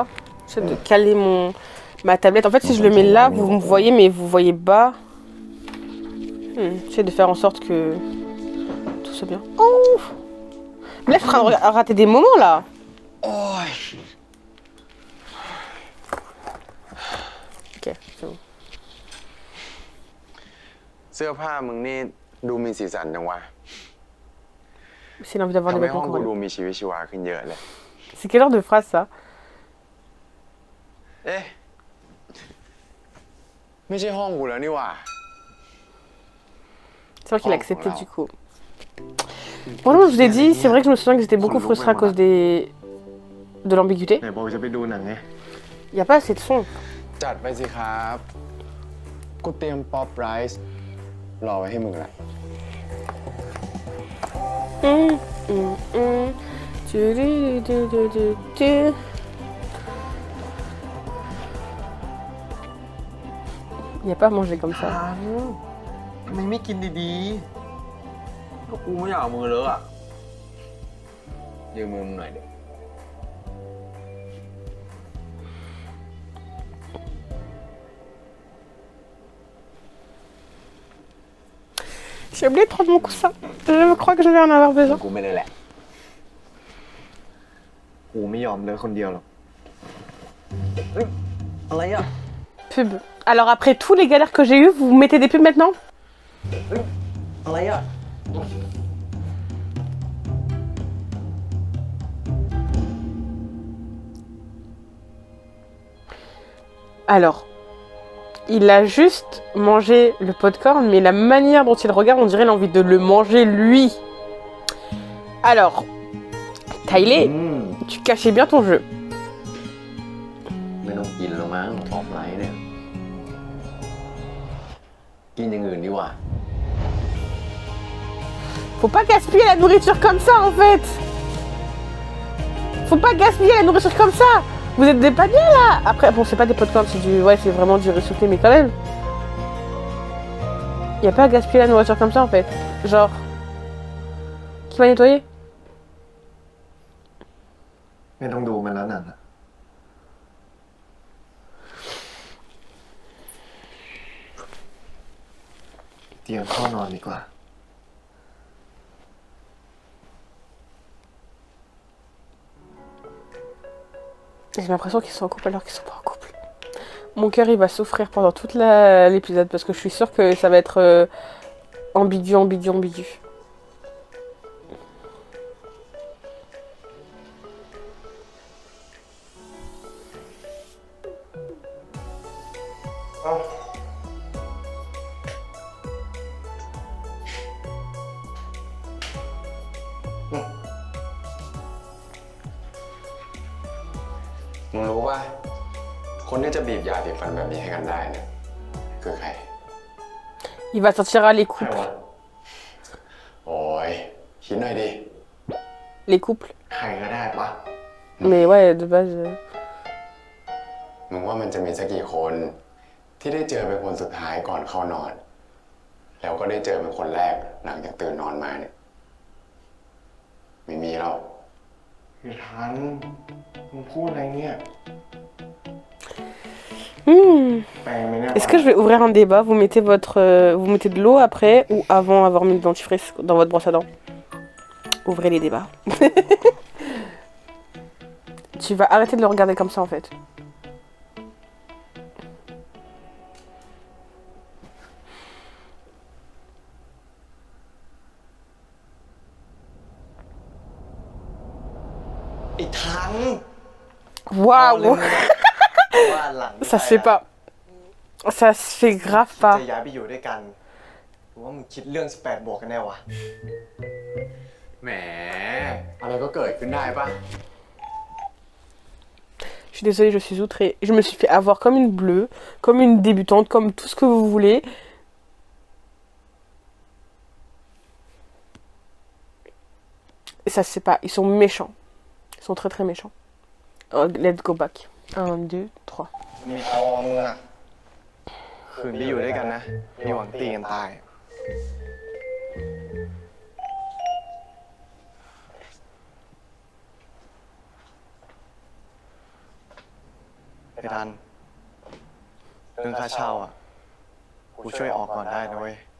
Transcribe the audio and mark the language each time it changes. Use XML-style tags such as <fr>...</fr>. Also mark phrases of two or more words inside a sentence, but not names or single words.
<fr>J'essaie de caler ma tablette. En fait, si je le mets là, vous me voyez, mais vous voyez bas. J'essaie de faire en sorte que tout soit bien. Oh! Mais là, je suis en train de rater des moments, là. Ok, c'est bon.</fr> <th>เสื้อผ้ามึงนี่ดูมีสีสันจังวะ</th> <fr>C'est l'envie d'avoir des</fr> <th>ทำให้</th> <fr>vêtements</fr> <th>ห้อง</th> <fr>qu'on</fr> <th>กู</th> <fr>va.</fr> <th>ดูมีชีวิตชีวาขึ้นเยอะเลย</th> <fr>C'est quel genre de phrase ça?</fr> <th>เอ๊ะไม่ใช่ห้องกูแล้วนี่หว่า</th> <fr>C'est vrai qu'il a accepté du coup. Franchement, je vous ai dit, c'est vrai que je me souviens que j'étais beaucoup frustrée à cause de l'ambiguïté.</fr> <th>ไหนบอกจะไปดูหนังไง</th> <fr>Il n'y a pas assez de son.</fr> <th>จัดไปสิครับกูเตรียมป๊อปไรซ์รอไว้ให้มึงละ</th> <fr>Il n'y a pas à manger comme ça.</fr> <th>ทำไมไม่กินดีๆก็กูไม่อยากเอามือเลอะอะยืมมือมึงหน่อยเดี๋ยว</th> <fr>J'ai oublié de prendre mon coussin. Je crois que je vais en avoir besoin.</fr> <th>กูไม่ได้แหละกูไม่ยอมเลยคนเดียวหรอกเฮ้ยอะไรอ่ะ</th> <fr>Pub. Alors après tous les galères que j'ai eues, vous mettez des pubs maintenant?</fr> <th>อะไรอ่ะ</th> <fr>Alors, il a juste mangé le popcorn, mais la manière dont il regarde, on dirait qu'il a envie de le manger lui. Alors, Tyler, tu cachais bien ton jeu.</fr> <th>ไม่ต้องกินแล้วมั้งออฟไลน์เนี่ยกินอย่างอื่นดีกว่า</th> <fr>Faut pas gaspiller la nourriture comme ça en fait. Faut pas gaspiller la nourriture comme ça. Vous êtes des paniers là. Après bon c'est pas des popcorn, c'est du. Ouais c'est vraiment du riz soufflé mais quand même. Y a pas à gaspiller la nourriture comme ça en fait. Genre. Qui va nettoyer?</fr> <th>ไม่ต้องดูมันแล้วนั่นน่ะเตรียมเข้านอนดีกว่า</th> <fr>J'ai l'impression qu'ils sont en couple alors qu'ils sont pas en couple. Mon cœur il va souffrir pendant toute l'épisode parce que je suis sûre que ça va être ambigu, ambigu, ambigu. Oh.</fr> <th>มึงรู้ป่ะ คนที่จะบีบยาสีฟันแบบนี้ให้กันได้เนี่ยคือใคร</th> <fr>Il va sortir les</fr> <th>ใคร</th> <fr>couples.</fr> <th>วะ โอ้ยคิดหน่อยดิ</th> <fr>Les couples.</fr> <th>ใครก็ได้ปะ</th> <fr>Mais ouais, de base.</fr> <th>มึงว่ามันจะมีสักกี่คนที่ได้เจอเป็นคนสุดท้ายก่อนเข้านอน แล้วก็ได้เจอเป็นคนแรกหลังจากตื่นนอนมาเนี่ยไม่มีหรอก พี่ทันมึงพูดอะไรเนี่ย แปลงไหมเนี่ย</th> <fr>Est-ce que je vais ouvrir un débat? Vous mettez vous mettez de l'eau après ou avant avoir mis le dentifrice dans votre brosse à dents? Ouvrez les débats. Tu vas arrêter de le regarder comme ça en fait. Waouh!</fr> <th>ว่าหลัง</th> <fr>Ça se fait pas. Ça se fait grave</fr> <th>จะ</th> <fr>pas.</fr> <th>ย้ายไปอยู่ด้วยกันหรือว่ามึงคิดเรื่อง18บวกกันแน่วะ แหมอะไรก็เกิดขึ้นได้ปะ</th> <fr>Je suis désolée, je suis outrée. Je me suis fait avoir comme une bleue, comme une débutante, comme tout ce que vous voulez. Et ça se fait pas. Ils sont méchants. Ils sont très très méchants.</fr> <en>Oh, let's go back. 1, 2, 3.</en> <th>มีทองมึงอะคืนที่อยู่ด้วยกันนะมีหวังตีกันตายไอ้ทันเรื่องค่าเช่าอ่ะกูช่วยออกก่อนได้นะเว้ย</th>